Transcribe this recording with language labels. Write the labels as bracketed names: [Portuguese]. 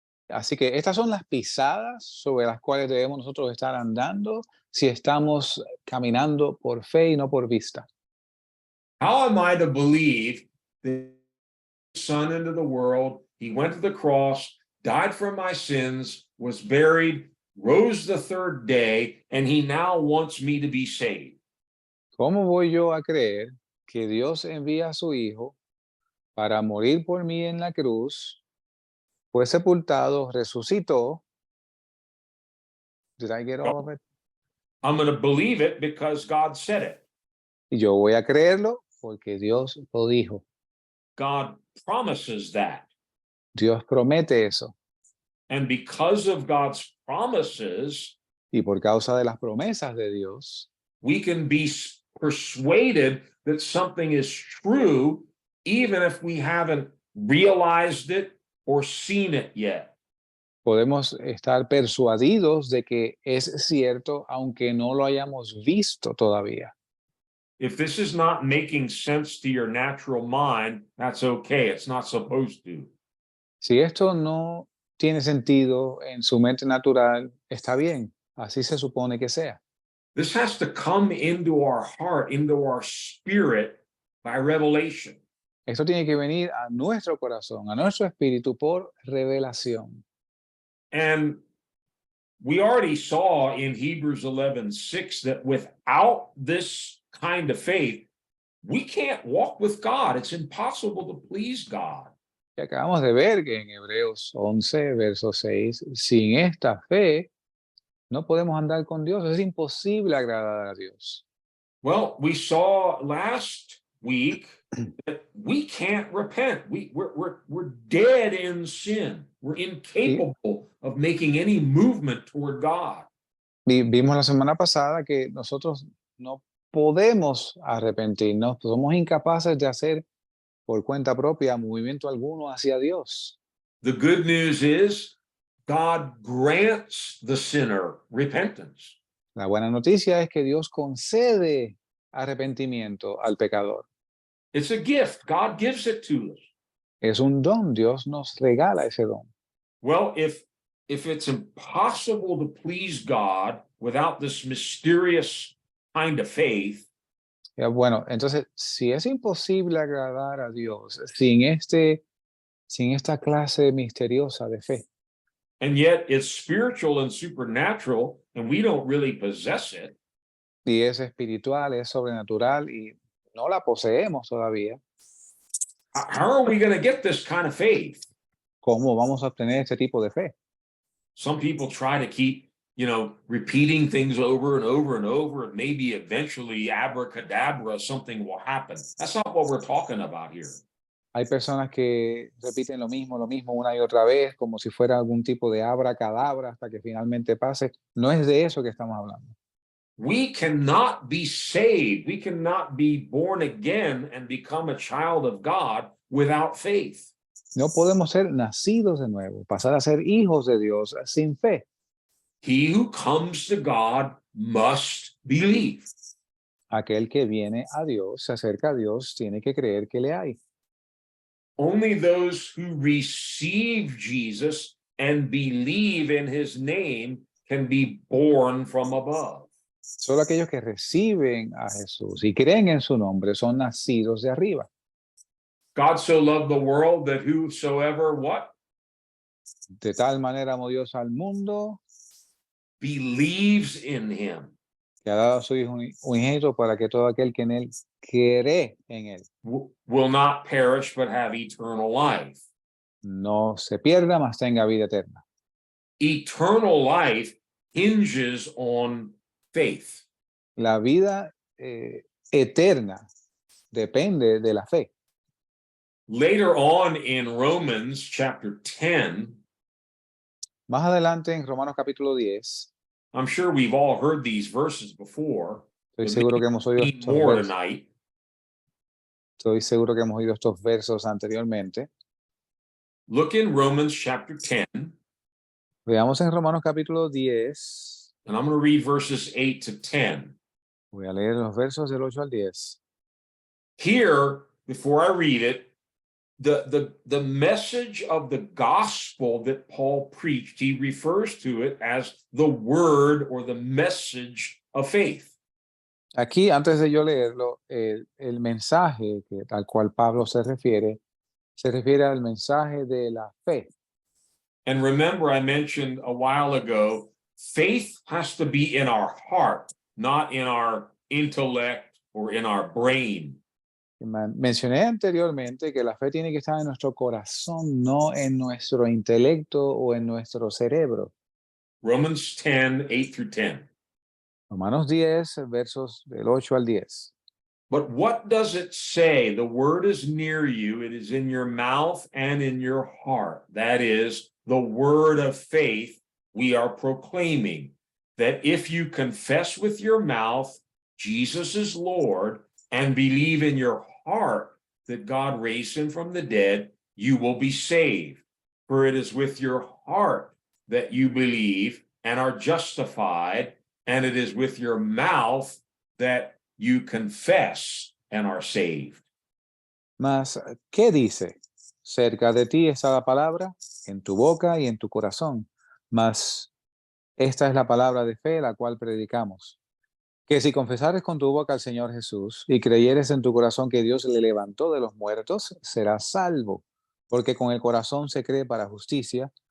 [Spanish] Así que estas son las pisadas sobre las cuales debemos nosotros estar andando si estamos caminando por fe y no por vista. [English] How am I to believe that the Son into the world, he went to the cross, died for my sins, was buried, rose the third day, and he now wants me to be saved? [Spanish] ¿Cómo voy yo a creer que Dios envía a su Hijo para morir por mí en la cruz, fue sepultado, resucitó? [English] Did I get all of it? I'm going to believe it because God said it. [Spanish] Y yo voy a creerlo porque Dios lo dijo. [English] God promises that. [Spanish] Dios promete eso. [English] And because of God's promises, [Spanish] Y por causa de las promesas de Dios, [English] we can be persuaded that something is true, even if we haven't realized it or seen it yet. [Spanish] podemos estar persuadidos de que es cierto, aunque no lo hayamos visto todavía. [English] If this is not making sense to your natural mind, that's okay. It's not supposed to. [Spanish] Si esto no tiene sentido en su mente natural, está bien, así se supone que sea. [English] This has to come into our heart, into our spirit by revelation. [Spanish] Esto tiene que venir a nuestro corazón, a nuestro espíritu por revelación. [English] And we already saw in Hebrews 11:6 that without this kind of faith, we can't walk with God. It's impossible to please God. [Spanish] Y acabamos de ver que en Hebreos 11, verso 6, sin esta fe no podemos andar con Dios, es imposible agradar a Dios. [English] Well, we saw last week that we can't repent. We're dead in sin. We're incapable of making any movement toward God. [Spanish] Vimos la semana pasada que nosotros no podemos arrepentirnos, somos incapaces de hacer por cuenta propia movimiento alguno hacia Dios. [English] The good news is God grants the sinner repentance. [Spanish] La buena noticia es que Dios concede arrepentimiento al pecador. [English] It's a gift. God gives it to us. [Spanish] Es un don, Dios nos regala ese don. [English] Well, if it's impossible to please God without this mysterious kind of faith, [Spanish] Ya, bueno, entonces, si es imposible agradar a Dios sin esta clase misteriosa de fe, [English] and yet it's spiritual and supernatural, and we don't really possess it, [Spanish] y es espiritual, es sobrenatural y no la poseemos todavía, [English] how are we going to get this kind of faith? [Spanish] ¿cómo vamos a obtener este tipo de fe? [English] Some people try to keep, repeating things over and over and over, and maybe eventually abracadabra, something will happen. That's not what we're talking about here. [Spanish] Hay personas que repiten lo mismo una y otra vez, como si fuera algún tipo de abracadabra hasta que finalmente pase. No es de eso que estamos hablando. [English] We cannot be saved. We cannot be born again and become a child of God without faith. [Spanish] No podemos ser nacidos de nuevo, pasar a ser hijos de Dios sin fe. [English] He who comes to God must believe. [Spanish] Aquel que viene a Dios, se acerca a Dios, tiene que creer que le hay. [English] Only those who receive Jesus and believe in his name can be born from above. [Spanish] Solo aquellos que reciben a Jesús y creen en su nombre son nacidos de arriba. [English] God so loved the world that whosoever what? [Spanish] De tal manera amó Dios al mundo [English] Believes in him. [Spanish] que ha dado a su Hijo unigénito para que todo aquel que en él cree en él [English] Will not perish but have eternal life. [Spanish] no se pierda, mas tenga vida eterna. [English] Eternal life hinges on faith. [Spanish] La vida eterna depende de la fe. [English] Later on in Romans chapter 10, [Spanish] Más adelante en Romanos capítulo 10, [English] I'm sure we've all heard these verses before. [Spanish] estoy seguro que hemos oído [English] Read more [Spanish] versos. [English] tonight. [Spanish] Estoy seguro que hemos oído estos versos anteriormente. [English] Look in Romans chapter 10, [Spanish] Veamos en Romanos capítulo 10. [English] and I'm going to read verses 8 to 10. [Spanish] Voy a leer los versos del 8 al 10. [English] Here, before I read it, the message of the gospel that Paul preached, he refers to it as the word or the message of faith. [Spanish] Aquí, antes de yo leerlo, el mensaje al cual Pablo se refiere al mensaje de la fe. [English] And remember, I mentioned a while ago, faith has to be in our heart, not in our intellect or in our brain. [Spanish] Mencioné anteriormente que la fe tiene que estar en nuestro corazón, no en nuestro intelecto o en nuestro cerebro. [English] Romans 10, 8 through 10. [Spanish] Romanos 10, versos del 8 al 10. [English] But what does it say? The word is near you. It is in your mouth and in your heart. That is the word of faith we are proclaiming, that if you confess with your mouth Jesus is Lord and believe in your heart that God raised him from the dead, you will be saved. For it is with your heart that you believe and are justified, and it is with your mouth that you confess and are saved. [Spanish] Mas, ¿qué dice? Cerca de ti está la palabra, en tu boca y en tu corazón. Mas esta es la palabra de fe, la cual predicamos. Que si confesares con tu boca al Señor Jesús y creyeres en tu corazón que Dios le levantó de los muertos, serás salvo. Porque con el corazón se cree para justicia,